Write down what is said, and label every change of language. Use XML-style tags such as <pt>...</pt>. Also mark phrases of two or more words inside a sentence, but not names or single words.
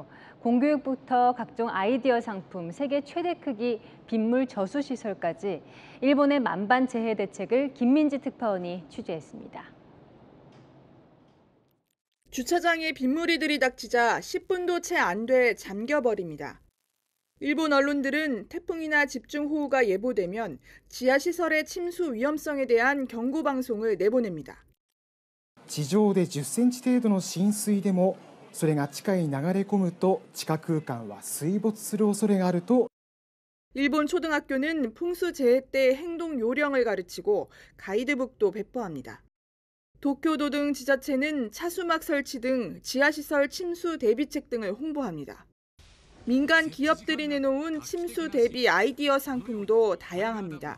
<ko>공교육부터 각종 아이디어 상품, 세계 최대 크기 빗물 저수 시설까지 일본의 만반재해 대책을 김민지 특파원이 취재했습니다. 주차장에 빗물이 들이닥치자 10분도 채 안 돼 잠겨버립니다. 일본 언론들은 태풍이나 집중호우가 예보되면 지하시설의 침수 위험성에 대한 경고 방송을 내보냅니다.</ko> <ja>地上で10センチ程度の浸水でもそれが地下に流れ込むと地下空間は水没する恐れがあると</ja> <ko>일본 초등학교는 풍수재해 때 행동 요령을 가르치고 가이드북도 배포합니다. 도쿄도 등 지자체는 차수막 설치 등 지하시설 침수 대비책 등을 홍보합니다. 민간 기업들이 내놓은 침수 대비 아이디어 상품도 다양합니다.</ko>